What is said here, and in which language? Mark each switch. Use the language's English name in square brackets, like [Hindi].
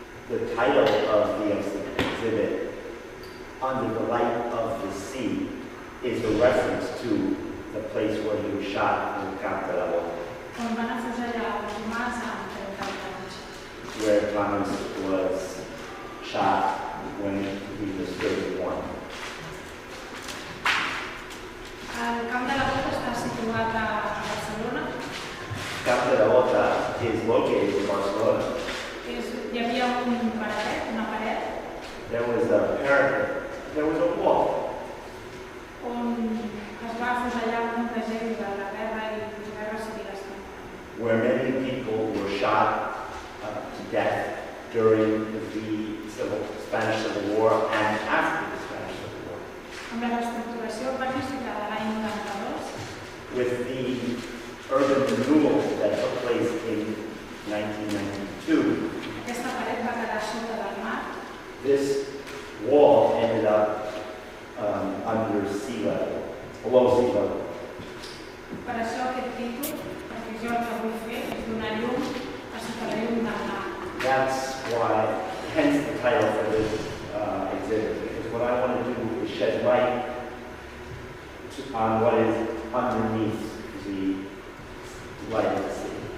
[English] The title of the exhibit, Under the Light of the Sea, is a reference to the place where he was shot in Camp de la Bota, [Catalan] on van afusellar el Tomàs amb 30 anys. [English] where Thomas was shot when he was 31. [Catalan] El Camp de la Bota està situat a Barcelona. [English] Camp de la Bota is located in Barcelona. [Catalan] Hi havia una paret [English] There was a parapet, there was a wall [Catalan] on es va afusellar molta gent durant la guerra i la guerra civil espanyola. [English] where many people were shot to death during the Spanish Civil War and after the Spanish Civil War. [Catalan] Amb la reestructuració urbanística de l'any 92, [English] With the urban renewal that took place in 1992, [Catalan] aquesta paret va quedar sota del mar. [English] this wall ended up under sea level, below sea level. [Catalan] Per això aquest títol, perquè jo el que vull fer és donar llum a sota la llum del mar. [English] That's why, hence the title for this exhibit, because what I want to do is shed light on what is underneath the light of the sea.